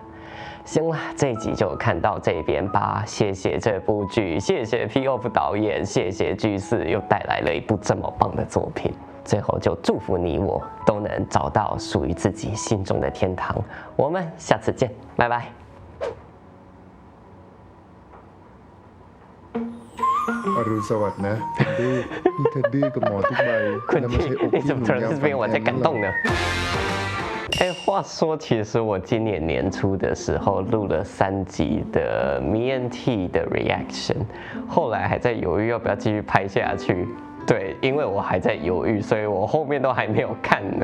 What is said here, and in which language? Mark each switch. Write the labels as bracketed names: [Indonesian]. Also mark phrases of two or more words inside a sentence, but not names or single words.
[Chinese] 行了，这一集就看到这边吧。谢谢这部剧，谢谢 P.O.F 导演，谢谢剧4又带来了一部这么棒的作品。最后就祝福你我都能找到属于自己心中的天堂。我们下次见，拜拜。 [Thai] อรุณสวัสดิ์นะดื้อนี่เธอดื้อกับหมอทุกใบ [Chinese] 坤弟，你怎么突然这边我在感动呢？哎，话说，其实我今年年初的时候录了3集的 MeNT 的 reaction， 后来还在犹豫要不要继续拍下去。对，因为我还在犹豫，所以我后面都还没有看呢。